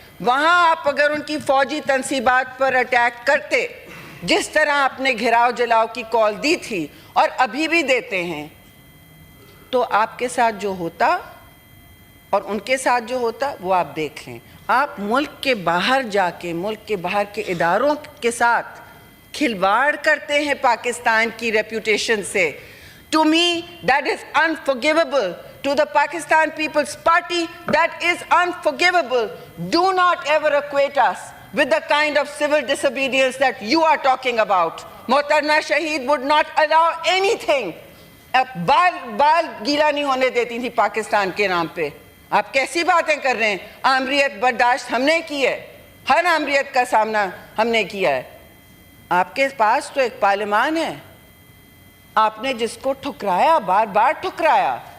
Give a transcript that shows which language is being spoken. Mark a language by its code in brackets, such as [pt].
[ur] وہاں آپ اگر ان کی فوجی تنصیبات پر اٹیک کرتے, جس طرح آپ نے گھراؤ جلاؤ کی کال دی تھی اور ابھی بھی دیتے ہیں, تو آپ کے ساتھ جو ہوتا اور ان کے ساتھ جو ہوتا وہ آپ دیکھ لیں. آپ ملک کے باہر جا کے ملک کے باہر کے اداروں کے ساتھ کھلواڑ کرتے ہیں پاکستان کی ریپوٹیشن سے. [en] To me, that is unforgivable. To the Pakistan People's Party, that is unforgivable. Do not ever equate us with the kind of civil disobedience that you are talking about. Mohtarama Shaheed would not allow anything. [ur] بال گیلا نہیں ہونے دیتی تھی پاکستان کے نام پہ. آپ کیسی باتیں کر رہے ہیں. آمریت برداشت ہم نے کی ہے, ہر آمریت کا سامنا ہم نے کیا ہے. آپ کے پاس تو ایک پارلیمان ہے, آپ نے جس کو ٹھکرایا, بار بار ٹھکرایا.